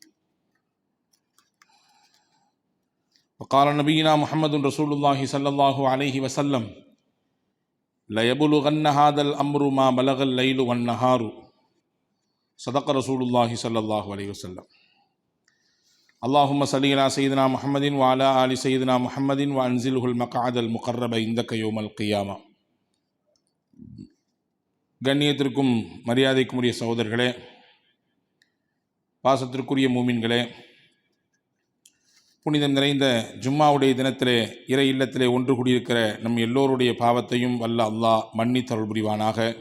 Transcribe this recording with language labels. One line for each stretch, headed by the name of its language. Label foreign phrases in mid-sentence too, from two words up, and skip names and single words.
Arabic: وقال نبينا محمد رسول الله صلى الله عليه وسلم: لَيَبْلُغَنَّ هَذَا الْأَمْرُ مَا بَلَغَ اللَّيْلُ وَالنَّهَارُ. صدق رسول الله صلى الله عليه وسلم. اللهم صل على سيدنا محمد وعلى آل سيدنا محمد وأنزله المقعد المقرب عندك يوم القيامة.
Tamil: கண்ணியத்திற்கும் மரியாதைக்கும் உரிய சகோதரர்களே, பாசத்திற்குரிய மூமின்களே, புனிதம் நிறைந்த ஜும்மாவுடைய தினத்திலே இறை இல்லத்திலே ஒன்று கூடியிருக்கிற நம் எல்லோருடைய பாவத்தையும் வல்ல அல்லாஹ் மன்னித்தருள் புரிவானாக.